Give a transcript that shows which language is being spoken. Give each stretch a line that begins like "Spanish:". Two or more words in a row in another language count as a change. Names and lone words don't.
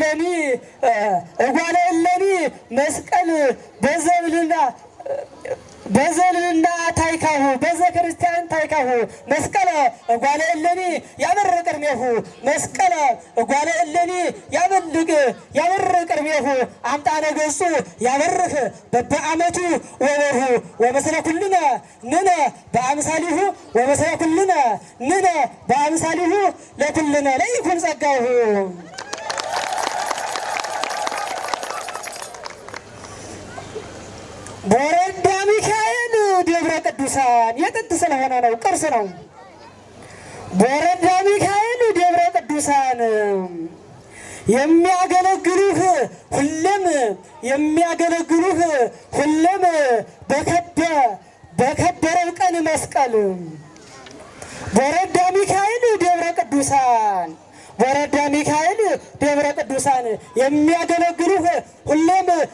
Geez: እለኒ መስቀል በዘልልና ታይካሁ በዘ ክርስቲያን ታይካሁ መስቀለ እጓለ እለኒ ያበርቅ ቅድሜሁ መስቀለ እጓለ እለኒ ያበርቅ ቅድሜሁ አምጣነ ገጹ ያበርህ በበዓመቱ ወወርሁ ወመስለ ኩልነ ንነ በአምሳሊሁ ወመስለ ኩልነ ንነ በአምሳሊሁ ለኩልነ ለይኩን ጸጋሁ
Amharic: በወረዳ ሚካኤል ደብረ ቅዱሳን የጥንት ስለሆነ ነው፣ ቅርስ ነው። በወረዳ ሚካኤል ደብረ ቅዱሳን የሚያገለግሉህ ሁሌም በከበረው ቀን መስቀል በወረዳ ሚካኤል ደብረ ቅዱሳን ወረዳ ሚካኤል ደብረ ቅዱሳን የሚያገለግሉህ ሁሌም